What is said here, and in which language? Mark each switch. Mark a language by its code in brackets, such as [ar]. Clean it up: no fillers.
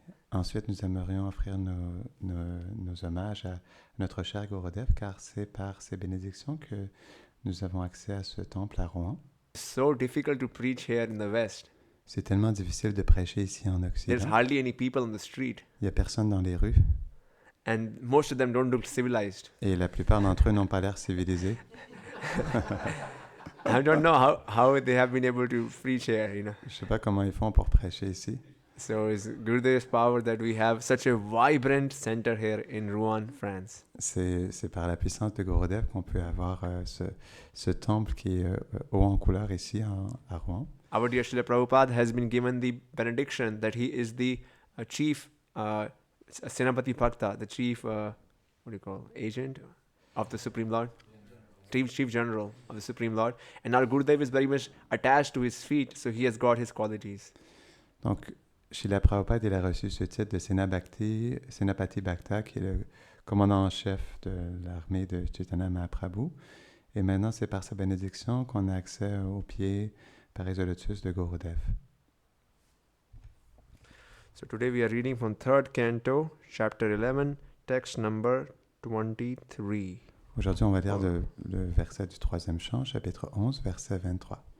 [fr] Ensuite, nous aimerions offrir nos hommages à notre cher Gurudev, car c'est par ses bénédictions que nous avons accès à ce temple à Rouen. [en] So difficult to preach here in the West. [fr] C'est tellement difficile de prêcher ici en Occident. [en] There's hardly any people on the street. [fr] Il n'y a personne dans les rues. [en] And most of them don't look civilized. [fr] Et la plupart d'entre eux n'ont pas l'air civilisés. [en] I don't know how they have been able to preach here, you know. [fr] Je sais pas comment ils font pour prêcher ici. [en] So it's Gurudev's power that we have such a vibrant center here in Rouen, France. [fr] C'est par la puissance de Gurudev qu'on peut avoir ce temple qui est haut en couleur ici à Rouen. [en] Our dear Srila Prabhupada has been given the benediction that he is the chief Senapati Bhakta, the chief agent of the Supreme Lord. Chief General of the Supreme Lord. And our Gurudev is very much attached to his feet, so he has got his qualities. [fr] Donc, Srila Prabhupada, il a reçu ce titre de Senapati Bhakta, qui est le commandant en chef de l'armée de Chaitanya Mahaprabhu. Et maintenant, c'est par sa bénédiction qu'on a accès aux pieds pareils au lotus de Gurudev. [en] So today we are reading from 3rd Canto, Chapter 11, text number 23. [fr] Aujourd'hui, on va lire le verset du Troisième Chant, chapitre 11, verset 23.